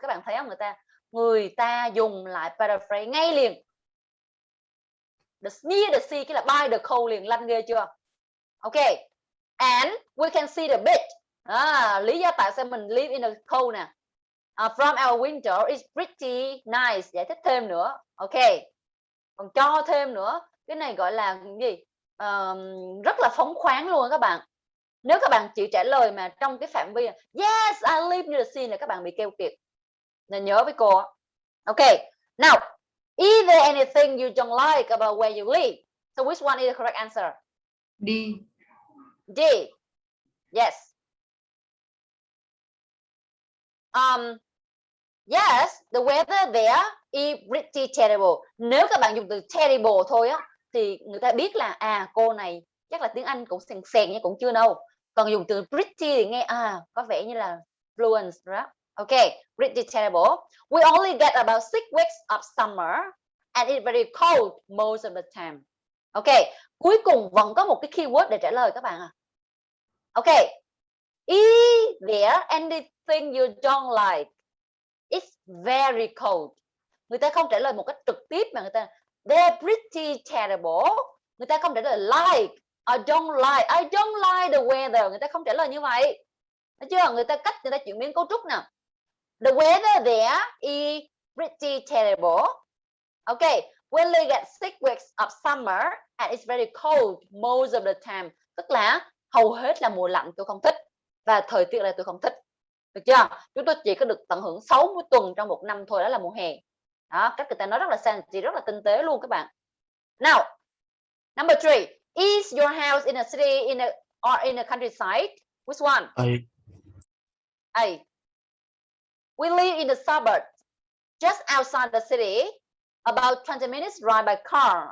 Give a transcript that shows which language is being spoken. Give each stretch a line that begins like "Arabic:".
Vietnamese: Các bạn thấy không, người ta dùng lại paraphrase ngay liền.
English: Near the sea,
Vietnamese: cái là
English: by the coast
Vietnamese: liền, lanh ghê chưa?
English: Okay, and we can see the beach.
Vietnamese: Lý do tại sao mình
English: live in the coast
Vietnamese: nè.
English: From our window is pretty nice.
Vietnamese: Giải thích thêm nữa. Okay, còn cho thêm nữa, cái này gọi là gì? Rất là phóng khoáng luôn các bạn. Nếu các bạn chỉ trả lời mà trong cái phạm vi
English: yes I live near the sea
Vietnamese: là các bạn bị keo kiệt. Nên nhớ với cô,
English: Okay. Now, is there anything you don't like about where you live? So which one is the correct answer? D. D. Yes. Yes, the weather there is pretty terrible.
Vietnamese: Nếu các bạn dùng từ terrible thôi á thì người ta biết là cô này chắc là tiếng Anh cũng sèn sèn nhưng cũng chưa đâu. Còn dùng từ pretty thì nghe có vẻ như là fluent đó.
English: Okay, pretty terrible. We only get about 6 weeks of summer and it's very cold most of the time.
Vietnamese: Okay, cuối cùng vẫn có một cái keyword để trả lời các bạn Okay.
English: Is there anything you don't like? It's very cold.
Vietnamese: Người ta không trả lời một cách trực tiếp mà người ta
English: they're pretty terrible.
Vietnamese: Người ta không trả lời
English: like. I don't like the weather.
Vietnamese: Người ta không trả lời như vậy. Thấy chưa? Người ta chuyển biến cấu trúc nè.
English: The weather there is pretty terrible. Okay. We only get 6 weeks of summer and it's very cold most of the time.
Vietnamese: Tức là hầu hết là mùa lạnh tôi không thích và thời tiết là tôi không thích. Được chưa? Chúng tôi chỉ có được tận hưởng 60 tuần trong một năm thôi, đó là mùa hè. Đó, cách người ta nói rất là fancy, rất là tinh tế luôn các bạn.
English: Now, number 3. Is your house in a city or in a countryside? Which one? A. We live in the suburbs, just outside the city, about 20 minutes ride by car.